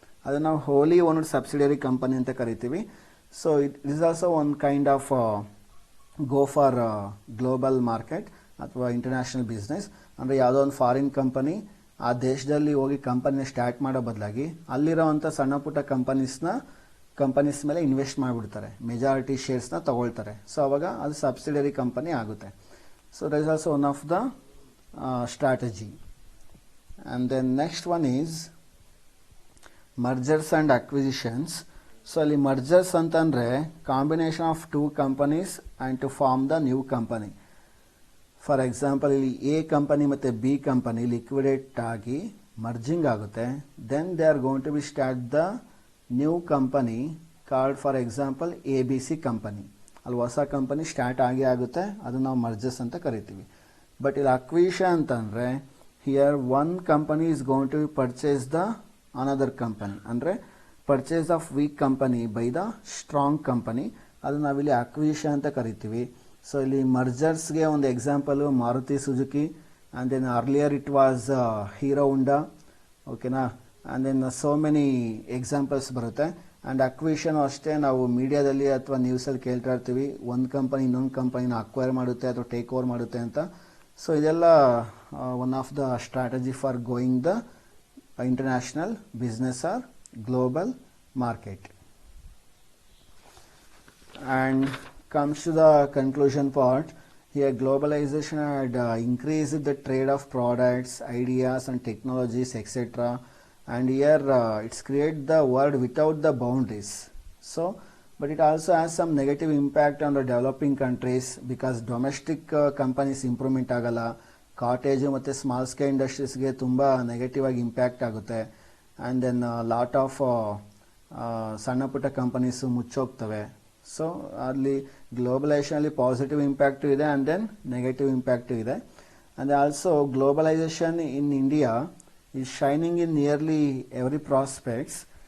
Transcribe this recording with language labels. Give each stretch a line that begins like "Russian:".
Kannada: ಅದನ್ನು ನಾವು ಹೋಲಿ ಓನರ್ಡ್ subsidiary company ಅಂತ ಕರಿತೀವಿ.
English: so it is also one kind of go for global market
Kannada: ಅಥವಾ ಇಂಟರ್ನ್ಯಾಷನಲ್ ಬಿಸ್ನೆಸ್. ಅಂದರೆ ಯಾವುದೋ ಒಂದು ಫಾರಿನ್ ಕಂಪನಿ ಆ ದೇಶದಲ್ಲಿ ಹೋಗಿ ಕಂಪನಿನ ಸ್ಟಾರ್ಟ್ ಮಾಡೋ ಬದಲಾಗಿ ಅಲ್ಲಿರೋವಂಥ ಸಣ್ಣ ಪುಟ್ಟ ಕಂಪನೀಸ್ ಮೇಲೆ ಇನ್ವೆಸ್ಟ್ ಮಾಡಿಬಿಡ್ತಾರೆ, ಮೆಜಾರಿಟಿ ಶೇರ್ಸ್ನ ತಗೊಳ್ತಾರೆ. ಸೊ ಅವಾಗ ಅದು ಸಬ್ಸಿಡಿಯರಿ ಕಂಪನಿ ಆಗುತ್ತೆ.
English: So that is also one of the strategy. And then next one is mergers and acquisitions. So ಅಲ್ಲಿ mergers ಅಂತಂದರೆ combination of two companies and to form the new company.
Kannada: For example ಇಲ್ಲಿ A company ಮತ್ತು B company liquidate ಆಗಿ merging ಆಗುತ್ತೆ.
English: Then they are going to be start the new company card for example ABC company.
Kannada: ಅಲ್ಲಿ ಹೊಸ company start ಆಗುತ್ತೆ, ಅದನ್ನು ನಾವು merges ಅಂತ ಕರಿತೀವಿ. ಬಟ್ ಇಲ್ಲಿ ಅಕ್ವಿಷನ್ ಅಂತಂದರೆ
English: here one company is going to purchase the another company,
Kannada: ಅಂದರೆ
English: purchase of weak company by the strong company,
Kannada: ಅದು ನಾವಿಲ್ಲಿ ಅಕ್ವಿಷನ್ ಅಂತ ಕರಿತೀವಿ. ಸೊ ಇಲ್ಲಿ ಮರ್ಜರ್ಸ್ಗೆ ಒಂದು example Maruti Suzuki, and then earlier it was hero ಹುಂಡಾ, ಓಕೆನಾ, and then so many examples ಬರುತ್ತೆ. And acquisition ಅಷ್ಟೇ ನಾವು ಮೀಡಿಯಾದಲ್ಲಿ ಅಥವಾ ನ್ಯೂಸಲ್ಲಿ ಕೇಳ್ತಾ ಇರ್ತೀವಿ, ಒಂದು ಕಂಪನಿ ಇನ್ನೊಂದು ಕಂಪನಿನ ಅಕ್ವೈರ್ ಮಾಡುತ್ತೆ ಅಥವಾ ಟೇಕ್ ಓವರ್ ಮಾಡುತ್ತೆ ಅಂತ.
English: So ಇದೆಲ್ಲ one of the strategy for going the international business or global market. And comes to the conclusion part. Here globalization had increased the trade of products, ideas and technologies, etc. And here it's create the world without the boundaries. So but it also has some negative impact on the developing countries because domestic companies improvement
Kannada: ಆಗಲ್ಲ, cottage ಮತ್ತು small scale ಇಂಡಸ್ಟ್ರೀಸ್ಗೆ ತುಂಬ negative ಆಗಿ impact ಆಗುತ್ತೆ. And then lot of ಸಣ್ಣ ಪುಟ್ಟ companies ಮುಚ್ಚೋಗ್ತವೆ. So ಅಲ್ಲಿ ಗ್ಲೋಬಲೈಸೇಷನಲ್ಲಿ positive impact ಇದೆ and then negative impact ಇದೆ.
English: And also globalization in India is shining in nearly every prospects.